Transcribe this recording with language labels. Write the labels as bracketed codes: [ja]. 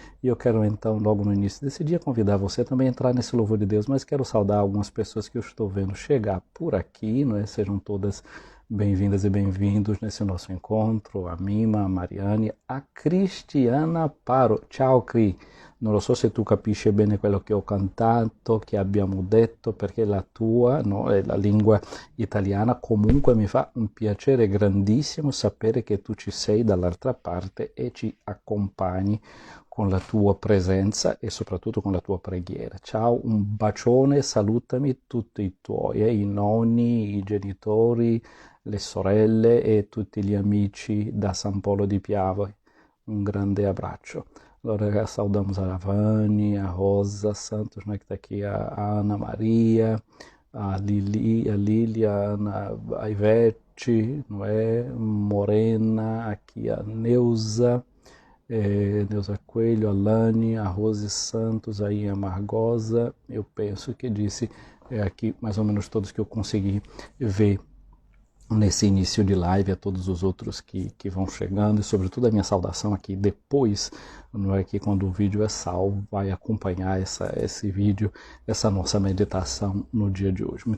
[pt] E eu quero então, logo no início desse dia, convidar você também a entrar nesse louvor de Deus, mas quero saudar algumas pessoas que eu estou vendo chegar por aqui, não é? Sejam todas bem-vindas e bem-vindos nesse nosso encontro, a Mima, a Mariane, a Cristiana Paro. Tchau, Cri. [it] Non lo so se tu capisci bene quello che ho cantato, che abbiamo detto, perché la tua, no, è la lingua italiana. Comunque mi fa un piacere grandissimo sapere che tu ci sei dall'altra parte e ci accompagni con la tua presenza e soprattutto con la tua preghiera. Ciao, un bacione, salutami tutti i tuoi, i nonni, i genitori, le sorelle e tutti gli amici da San Polo di Piave. [pt] Um grande abraço. Agora saudamos a Vani, a Rosa Santos, né, que está aqui, a Ana Maria, a Lili, a Ana, a Ivete, não é? Morena, aqui a Neuza, Neuza Coelho, a Lani, a Rose Santos, aí a Margosa, eu penso que disse aqui mais ou menos todos que eu consegui ver nesse início de live, a todos os outros que vão chegando, e sobretudo a minha saudação aqui depois, não é, que quando o vídeo é salvo, vai acompanhar esse vídeo, essa nossa meditação no dia de hoje.